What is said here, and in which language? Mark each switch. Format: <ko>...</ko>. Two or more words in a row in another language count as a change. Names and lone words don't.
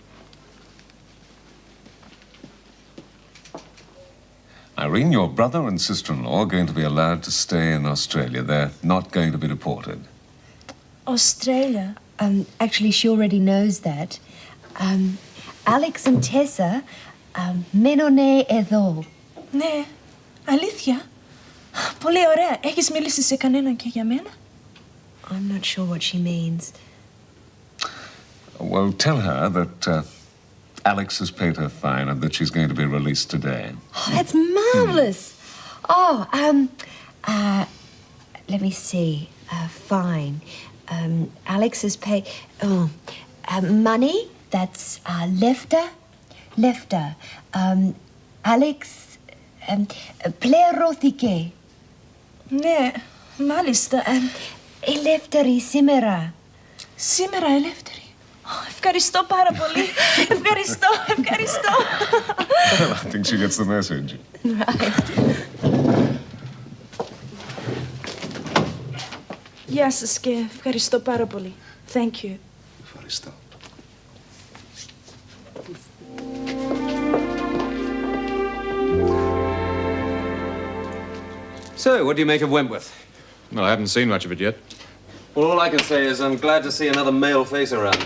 <en>Irene, your brother and sister-in-law are going to be allowed to stay in Australia. They're not going to be deported. Australia? Actually, she already knows that. Alex and Tessa,</en> <el>μένουνε εδώ. Ναι, αλήθεια. Πολύ ωραία. Έχεις μιλήσει σε κανέναν και για μένα?</el> <en>I'm not sure what she means. Well, tell her that Alex has paid her fine and that she's going to be released today. Oh, that's marvelous. Oh, let me see. Fine. Alex has paid. Oh, money. That's lefter.</en> <el>Alex πληρώθηκε. Ναι, μάλιστα. Ελεύθερη σήμερα. Σήμερα ελεύθερη. Ευχαριστώ πάρα πολύ. Ευχαριστώ.</el> <en>Well, I think she gets the message. Right.</en> <el>Γεια σας και ευχαριστώ πάρα πολύ.</el> <en>Thank you.</en> <el>Ευχαριστώ.</el> <en>So, what do you make of Wentworth? Well, I haven't seen much of it yet. Well, all I can say is I'm glad to see another male face around.</en>